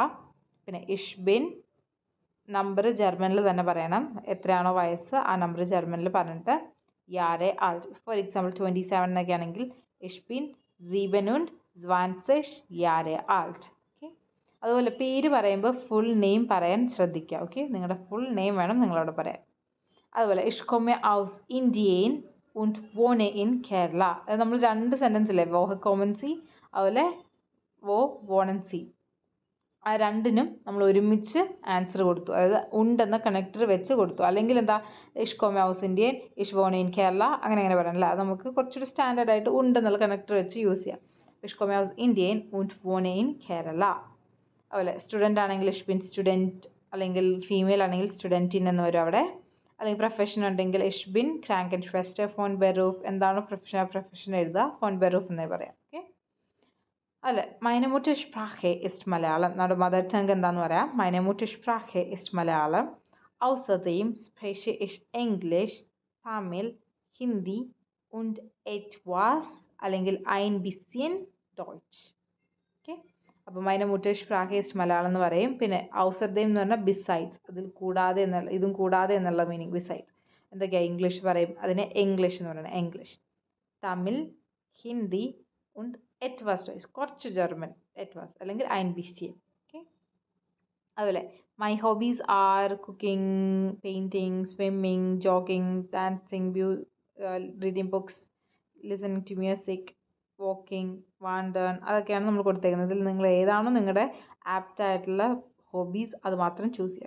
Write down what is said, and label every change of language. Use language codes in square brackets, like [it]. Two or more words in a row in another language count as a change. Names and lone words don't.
[ml] പിന്നെ [de] ich bin [ml] നമ്പർ ജർമ്മനിൽ തന്നെ പറയണം, എത്രയാണോ വയസ്സ് ആ നമ്പർ ജർമ്മനിൽ പറഞ്ഞിട്ട് [de] Jahre alt. [en] for example [ml] 27 എന്നൊക്കെ ആണെങ്കിൽ [de] ich bin 27 Jahre alt. [ml] ഓക്കെ, അതുപോലെ പേര് പറയുമ്പോൾ [en] full name [ml] പറയാൻ ശ്രദ്ധിക്കുക. ഓക്കെ, നിങ്ങളുടെ [en] full name [ml] വേണം നിങ്ങളവിടെ പറയാൻ. [de] അതുപോലെ ich komme aus Indien und wohne in കേരള. [ml] അത് നമ്മൾ രണ്ട് സെൻറ്റൻസ് ഇല്ലേ, [de] woher kommen Sie [ml] അതുപോലെ [de] wo wohnen Sie, [ml] ആ രണ്ടിനും നമ്മൾ ഒരുമിച്ച് ആൻസർ കൊടുത്തു. അതായത് ഉണ്ടെന്ന കണക്ടർ വെച്ച് കൊടുത്തു. അല്ലെങ്കിൽ എന്താ [de] ich komme aus Indien, ich wohne in Kerala, [ml] അങ്ങനെ പറയണല്ലോ. അത് നമുക്ക് കുറച്ചുകൂടി സ്റ്റാൻഡേർഡ് ആയിട്ട് ഉണ്ടെന്നുള്ള കണക്ടർ വെച്ച് യൂസ് ചെയ്യാം. [de] ich komme aus Indien und wohne in കേരള. [ml] അതുപോലെ സ്റ്റുഡൻ്റ് ആണെങ്കിൽ [de] ich bin Student, [ml] അല്ലെങ്കിൽ ഫീമെയിൽ ആണെങ്കിൽ സ്റ്റുഡൻറ്റിൻ എന്ന് വരും അവിടെ. അല്ലെങ്കിൽ പ്രൊഫഷൻ ഉണ്ടെങ്കിൽ [de] ich bin Kranken Schwester von Beruf, [ml] എന്താണോ പ്രൊഫഷൻ എഴുതുക [de] von Beruf [ml] എന്നേ പറയാം. ഓക്കെ, അല്ല [de] meine Muttersprache ist [ml] മലയാളം, നമ്മുടെ [en] mother tongue [ml] എന്താണെന്ന് പറയാം. [de] meine Muttersprache ist മലയാളം. außerdem spreche ich Englisch, തമിഴ്, ഹിന്ദി und etwas അല്ലെങ്കിൽ ein bisschen Deutsch. [ml] ഓക്കെ, അപ്പോൾ [de] meine Muttersprache ist [ml] മലയാളം എന്ന് പറയും. പിന്നെ außerdem എന്ന് പറഞ്ഞാൽ ബിസൈഡ്സ്, അതിൽ കൂടാതെ എന്നുള്ള, ഇതും കൂടാതെ എന്നുള്ള മീനിങ്. ബിസൈഡ്സ് എന്തൊക്കെയാണ്, ഇംഗ്ലീഷ് പറയും, അതിനെ ഇംഗ്ലീഷ് എന്ന് പറയുന്നത് ഇംഗ്ലീഷ്. [de] തമിഴ്, ഹിന്ദി und etwas Deutsch, [ml] കുറച്ച് ജർമ്മൻ, [de] etwas അല്ലെങ്കിൽ ein bisschen. [en] ഓക്കെ, അതുപോലെ my hobbies are cooking, painting, swimming, jogging, dancing, reading books, listening to music, walking, വാണ്ടേൺ, [ml] അതൊക്കെയാണ് നമ്മൾ കൊടുത്തേക്കുന്നത്. ഇതിൽ നിങ്ങൾ ഏതാണോ നിങ്ങളുടെ ആപ്റ്റ് ആയിട്ടുള്ള ഹോബീസ് അത് മാത്രം ചൂസ് ചെയ്യുക.